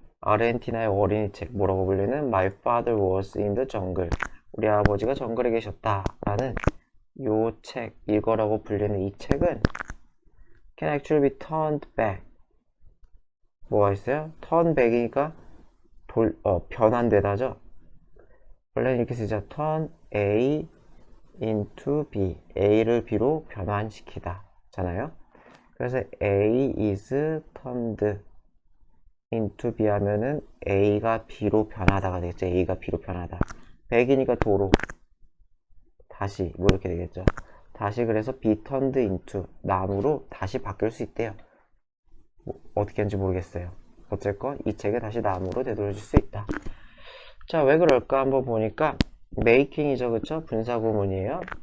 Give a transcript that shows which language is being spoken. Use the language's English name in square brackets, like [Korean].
[Korean] 아르헨티나의 어린이 책 뭐라고 불리는 [English] My father was in the jungle, [Korean] 우리 아버지가 정글에 계셨다 라는 요 책, 이거라고 불리는 이 책은 [English] can actually be turned back. [Korean] 뭐가 있어요? [English] turn back [Korean] 이니까 변환되다죠. 원래는 이렇게 쓰자. [English] turn A into B, [Korean] A를 B로 변환시키다 잖아요. 그래서 [English] A is turned into B [Korean] 하면은 A가 B로 변하다가 되겠죠. A가 B로 변하다. 100이니까 도로 다시 뭐 이렇게 되겠죠. 다시 그래서 [English] be turned into [Korean] 나무로 다시 바뀔 수 있대요. 어떻게 하는지 모르겠어요. 어쨌건 이 책에 다시 나무로 되돌려줄 수 있다. 자, 왜 그럴까 한번 보니까 making이죠. 그쵸? 분사구문이에요.